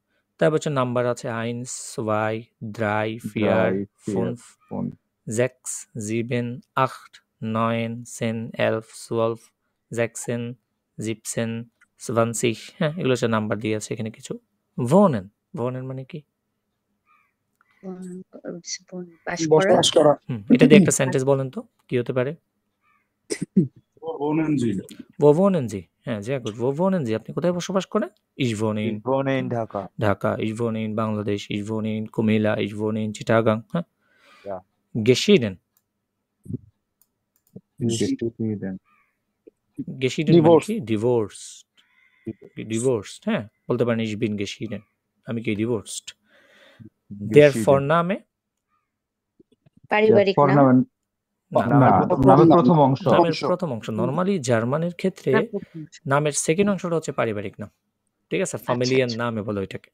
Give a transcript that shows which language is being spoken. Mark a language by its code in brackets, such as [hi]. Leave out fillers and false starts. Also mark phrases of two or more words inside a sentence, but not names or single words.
[bn] তারপর হচ্ছে নাম্বার আছে 1, 2, 3, 4, 5, 6, 7, 8, 9, 10, 11, 12, 16, 17, 20, হ্যাঁ, এগুলো হচ্ছে নাম্বার দিয়ে আছে এখানে কিছু। ভোনেন, ভোনেন মানে কি? পাস করা, বসবাস করা। এটা দিয়ে একটা সেন্টেন্স বলেন তো, কি হতে পারে? [de] Wohnen Sie. Wo wohnen Sie? হ্যাঁ, sehr gut. Wo wohnen Sie? [bn] আপনি কোথায় বসবাস করেন? [de] Ich wohne in [bn] ঢাকা। ঢাকা, [de] ich wohne in Bangladesh, ich wohne in Kumila, ich wohne in Chittagong, হ্যাঁ? Ja. Geschieden, geschieden মানে [en] Divorce. [bn] কি? [en] Divorced, divorced, [bn] হ্যাঁ, বলতে পারেন [de] ich bin geschieden, [bn] আমি কি divorced. [de] Der Vorname, [bn] পারিবারিক নাম, [de] ফরনামেন [bn] না, না, নামের প্রথম অংশ। নামের প্রথম অংশ। নরমালি জার্মানের ক্ষেত্রে নামের সেকেন্ড অংশটা হচ্ছে পারিবারিক নাম, ঠিক আছে? ফ্যামিলিয়ান নামে বলে ওইটাকে।